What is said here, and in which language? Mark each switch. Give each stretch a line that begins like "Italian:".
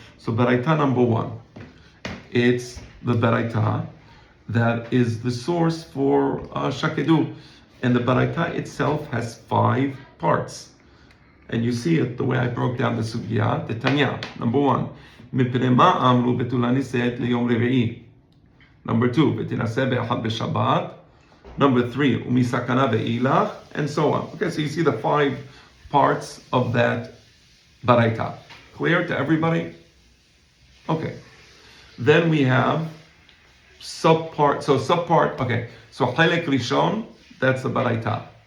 English: So baraita number 1, it's the baraita that is the source for shakedu, and the baraita itself has 5 parts, and you see it the way I broke down the sugya. The Tanya, number 1.
Hebrew: מפני מה אמרו בתולה נישאת ליום רביעי.
English: Number 2,
Hebrew: ותנסה באחד בשבת.
English: Number 3,
Hebrew: ומסכנה ואילך,
English: and so on. Okay, so you see the 5 parts of that baraita. Clear to everybody? Okay. Then we have subpart. So halek rishon, that's the baraita.